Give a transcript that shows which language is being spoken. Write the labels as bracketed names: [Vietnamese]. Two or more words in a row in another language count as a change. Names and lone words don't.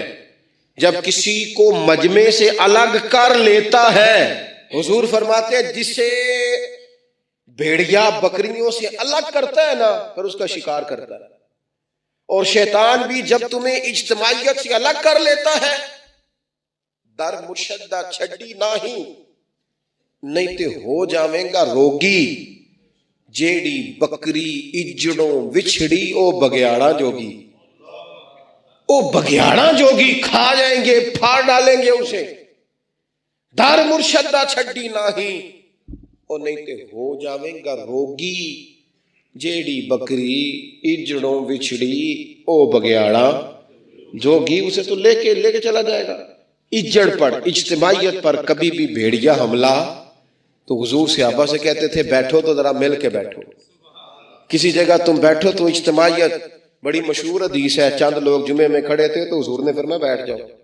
[Urdu] جب کسی کو مجمع سے الگ کر لیتا ہے, حضور فرماتے ہیں جسے بھیڑیا بکریوں سے الگ کرتا ہے نا پھر اس کا شکار کرتا ہے. اور شیطان بھی جب تمہیں اجتماعیت سے الگ کر لیتا ہے, [Punjabi] در مرشدہ چھڈی نہیں تے ہو جاویں گا روگی, جیڑی بکری اجڑوں وچھڑی او بگیاڑا جوگی. او بگیاڑا جوگی [Urdu] کھا جائیں گے, پھاڑ ڈالیں گے اسے. [Punjabi] در مرشدہ چھڈی نہیں تے ہو جاویں گا روگی, جیڑی بکری اجڑوں وچھڑی او بگیاڑا جوگی. [Urdu] اسے تو لے کے چلا جائے گا. اجڑ پر, اجتماعیت پر کبھی بھی بھیڑیا حملہ. تو حضور صحابہ سے کہتے تھے بیٹھو تو ذرا مل کے بیٹھو, کسی جگہ تم بیٹھو تو اجتماعیت. بڑی مشہور حدیث ہے, چند لوگ جمعے میں کھڑے تھے تو حضور نے فرمایا بیٹھ جاؤ.